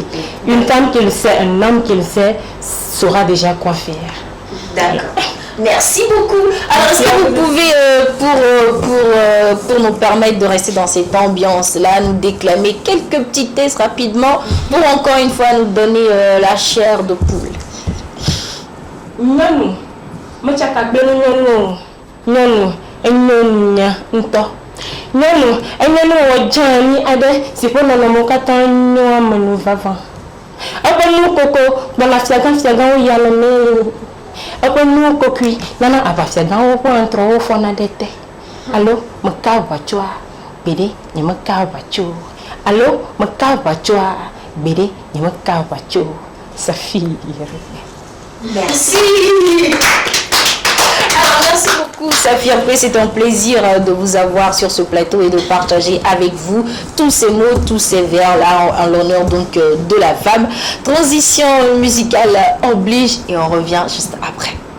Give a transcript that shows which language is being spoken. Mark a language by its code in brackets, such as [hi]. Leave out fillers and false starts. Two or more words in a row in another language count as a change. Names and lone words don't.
[fr] Une femme qui le sait, un homme qui le sait, saura déjà quoi faire. D'accord. Merci beaucoup. Alors, est-ce que vous pouvez, pour nous permettre de rester dans cette ambiance-là, nous déclamer quelques petits tests rapidement pour encore une fois nous donner la chair de poule? [ee] Nyɔnu, metsaka gbe nu nyɔnu enyonya ŋutɔ. Nyɔnu enye nu wɔ dzani aɖe si ƒe nɔnɔmewo katã nyo ame nu vava. Eƒe nukoko gbɔna fiagãwo ya le ne eƒe nukokui nana aʋafiagãwo ƒe antrɔwo fɔna ɖe te. Alo meka aʋatsoa gbeɖe nye meka aʋatso. Alo meka aʋatsoa gbeɖe nye meka aʋatso. [fr] Saphir. Merci. Alors, merci beaucoup, Saphir. C'est un plaisir de vous avoir sur ce plateau et de partager avec vous tous ces mots, tous ces vers-là en l'honneur donc de la femme. Transition musicale oblige et on revient juste après.